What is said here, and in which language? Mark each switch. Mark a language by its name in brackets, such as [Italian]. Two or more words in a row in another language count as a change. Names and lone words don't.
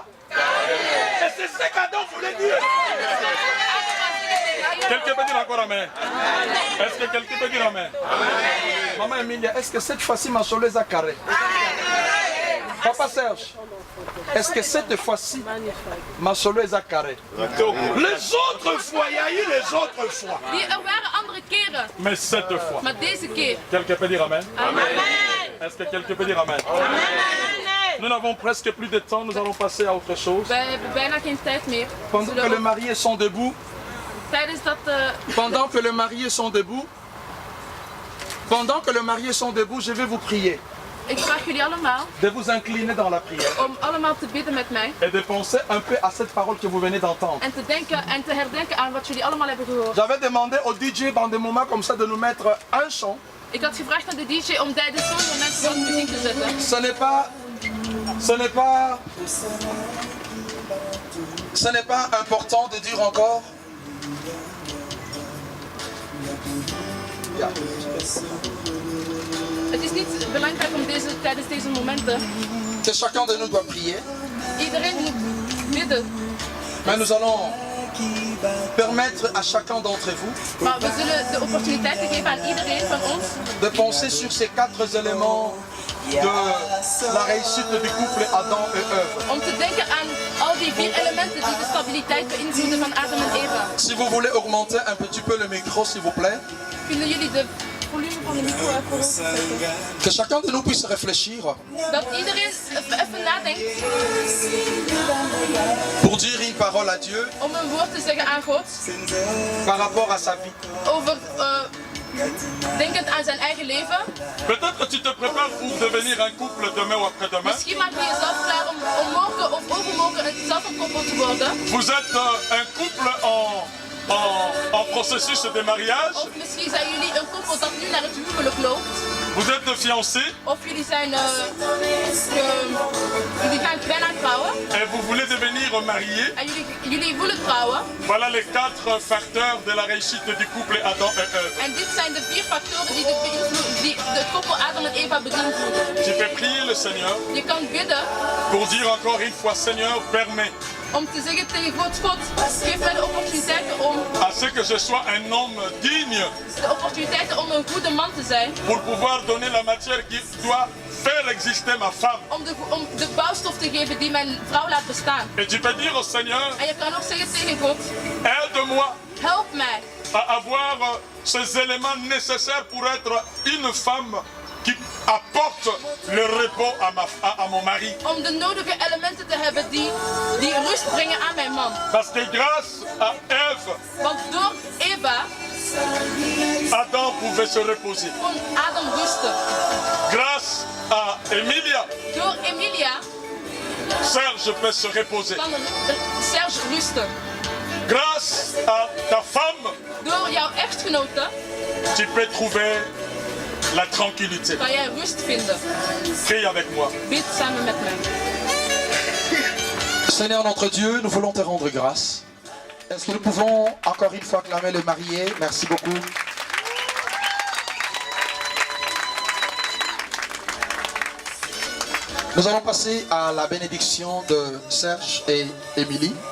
[French] Et c'est ce qu'Adam voulait dire. Quelqu'un peut dire encore amen? Est-ce que quelqu'un peut dire amen? Maman Emilia, est-ce que cette fois-ci ma solo est carré? Papa Serge, est-ce que cette fois-ci ma solo est carré? Les autres fois, il y a eu les autres fois. [Dutch] Er waren andere keren, [French] Mais cette fois. [Dutch] maar deze keer. [French] Quelqu'un peut dire amen? Amen. Est-ce que quelqu'un peut dire amen? Nous n'avons presque plus de temps, nous allons passer à autre chose. [Dutch] Wij hebben bijna geen tijd meer. [French] Pendant que les mariés sont debout, [Dutch] Tijdens dat [French] pendant que les mariés sont debout, pendant que les mariés sont debout, je vais vous prier. [Dutch] Ik vraag jullie allemaal [French] de vous incliner dans la prière [Dutch] om allemaal te bidden met mij. [French] et de penser un peu à cette parole que vous venez d'entendre. [Dutch] En te denken en te herdenken aan wat jullie allemaal hebben gehoord. [French] J'avais demandé au DJ dans des moments comme ça de nous mettre un chant. [Dutch] Ik had gevraagd aan de DJ om tijdens zo'n moment wat muziek te zetten. [French] Ce n'est pas important de dire encore. [Dutch] Ja. Het is niet belangrijk om tijdens deze momenten [French] Que chacun de nous doit prier. [Dutch] iedereen moet bidden. [French] Mais nous allons permettre à chacun d'entre vous [Dutch] Maar we zullen de opportuniteit geven aan iedereen van ons [French] de penser sur ces 4 éléments de la réussite du couple Adam et Ève. [Dutch] om te denken aan al die 4 elementen die de stabiliteit beïnvloeden van Adam en Eva. [French] Si vous voulez augmenter un petit peu le micro, s'il vous plaît. [Dutch] Kunnen jullie de volume van de micro even zetten? [French] Que chacun de nous puisse réfléchir [Dutch] Dat iedereen even nadenkt [French] pour dire une parole à Dieu [Dutch] om een woord te zeggen aan God [French] par rapport à sa vie. [Dutch] over denkend aan zijn eigen leven. [French] Peut-être que tu te prépares pour devenir un couple demain ou après-demain. [Dutch] Misschien maak je jezelf klaar om morgen of overmorgen zelf een koppel te worden. [French] Vous êtes un couple en processus de mariage. [Dutch] Of misschien zijn jullie een koppel dat nu naar het huwelijk loopt. [French] Vous êtes fiancés [Dutch] Of jullie zijn jullie gaan bijna trouwen. [French] et vous voulez devenir mariés. [Dutch] En jullie willen trouwen. [French] Voilà les 4 facteurs de la réussite du couple Adam et Ève. [Dutch] En dit zijn de 4 factoren die de koppel Adam en Eva beïnvloeden. [French] Tu peux prier le Seigneur [Dutch] Je kan bidden [French] pour dire encore une fois, Seigneur, permets [Dutch] om te zeggen tegen God, geef mij de opportuniteiten om [French] à ce que je sois un homme digne [Dutch] de opportuniteiten om een goede man te zijn. [French] pour pouvoir donner la matière qui doit faire exister ma femme. [Dutch] Om de bouwstof te geven die mijn vrouw laat bestaan. [French] Et tu peux dire au Seigneur, [Dutch] En je kan ook zeggen tegen God, [French] aide-moi [Dutch] help mij [French] à avoir ces éléments nécessaires pour être une femme qui apporte le repos à mon mari. [Dutch] om de nodige elementen te hebben die rust brengen aan mijn man. [French] Parce que grâce à Ève, [Dutch] Want door Eva [French] Adam pouvait se reposer. [Dutch] kon Adam rusten. [French] Grâce à Emilia, [Dutch] Door Emilia [French] Serge peut se reposer. [Dutch] kan Serge rusten. [French] Grâce à ta femme, [Dutch] Door jouw echtgenote [French] tu peux trouver la tranquillité. [Dutch] kan jij rust vinden. [French] Prie avec moi. [Dutch] Bid samen met mij. [French] Seigneur notre Dieu, nous voulons te rendre grâce. Est-ce que nous pouvons encore une fois acclamer le marié? Merci beaucoup. Nous allons passer à la bénédiction de Serge et Émilie.